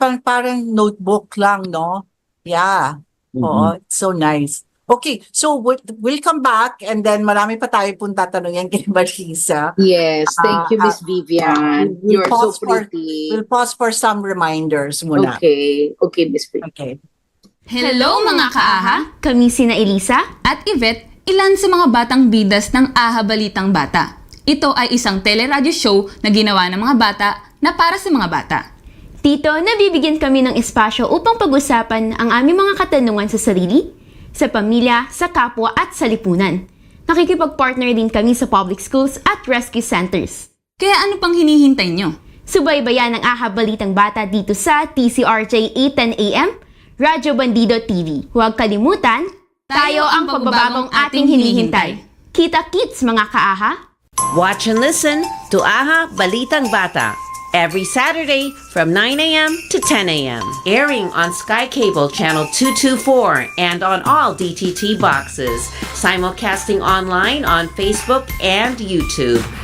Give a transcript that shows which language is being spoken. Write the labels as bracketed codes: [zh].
[tl] Parang notebook lang, no? Yeah. Oo, [en] it's so nice. Okay, so we'll come back and then [tl] marami pa tayo pong tatanungin kay Marisa. [en] Yes, thank you, Miss Vivian. You're so pretty. We'll pause for some reminders muna. Okay, Miss Vivian. Okay. [tl] Hello mga kaaha! Kami sina Elisa at Yvette, ilan sa mga batang bidas ng Aha Balitang Bata. Ito ay isang teleradyo show na ginawa ng mga bata na para sa mga bata. Dito, nabibigyan kami ng espasyo upang pag-usapan ang aming mga katanungan sa sarili, sa pamilya, sa kapwa at sa lipunan. Nakikipag-partner din kami sa public schools at rescue centers. Kaya ano pang hinihintay nyo? Subaybayan ang Aha Balitang Bata dito sa TCRJ 810 AM, Radyo Bandido TV. Huwag kalimutan, tayo ang pagbabagong ating hinihintay. Kita-kits mga kaaha! [en] Watch and listen to Aha Balitang Bata every Saturday from 9 a.m. to 10 a.m. Airing on Sky Cable Channel 224 and on all DTT boxes. Simulcasting online on Facebook and YouTube.